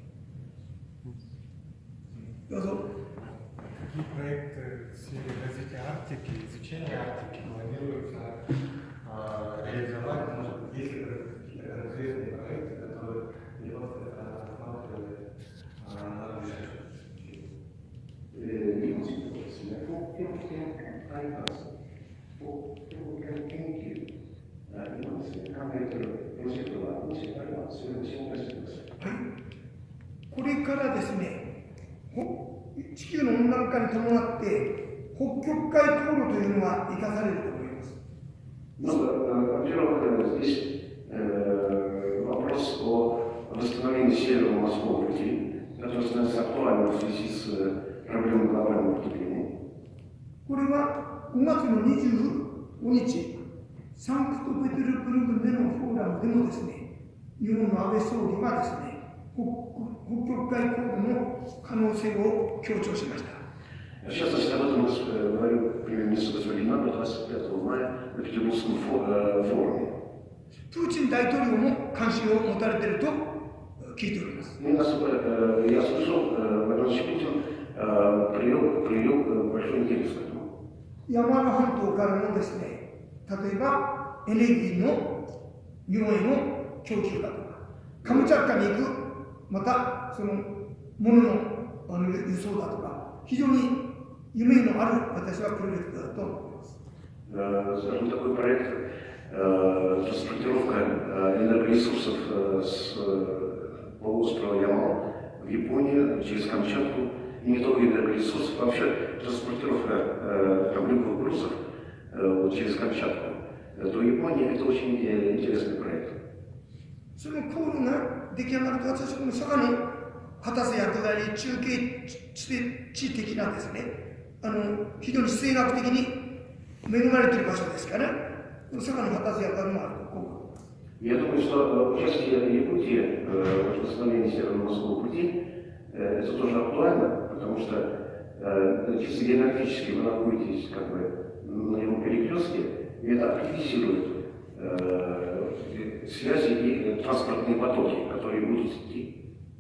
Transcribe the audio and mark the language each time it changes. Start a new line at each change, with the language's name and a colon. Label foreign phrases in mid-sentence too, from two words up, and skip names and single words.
Russian: Какие проекты в сфере развития Арктики, изучения Арктики планируется реализовать? Может быть, есть ли какие-то конкретные проекты, которые японская страна рассматривает на ближайшее
Japanese: これからですね、地球の温暖化に伴って北極海航路というのが生かされると思います。
Russian: Во-первых, здесь вопрос о восстановлении Северного морского пути, который становится актуальным в связи с проблемой глобального потепления.
Japanese: これは5月の25日、サンクトペテルブルクでのフォーラムでもですね、日本の安倍総理はですね、北極海航路の可能性を強調しました。
Russian: В частности, об этом говорил премьер-министр Госвалина 25 мая на Петербургском форуме.
Japanese: プーチン大統領も関心を持たれていると聞いております。
Russian: Я слышал, Владимир Путин проявил большой интерес к этому.
Japanese: 山の半島からのですね、例えばエネルギーの日本への供給だとか、カムチャッカに行く、またその物の輸送だとか、非常に夢のある私はプロジェクトだと思います。
Russian: Скажем, такой проект транспортировка энергоресурсов с полуострова Ямал в Японию через Камчатку, и не только энергоресурсов, а вообще транспортировка любых грузов через Камчатку до Японии, это очень интересный проект.
Japanese: その航路が出来上がると、私はこの佐賀の果たす役割、中継地的なですね、非常に地政学的に恵まれている場所ですから、佐賀の果たす役割もあると思います。
Russian: Я думаю, что участие Якутии в восстановлении Северного морского пути это тоже актуально, потому что чисто географически вы находитесь как бы на его перекрестке, и это активизирует связи и транспортные потоки, которые будут идти.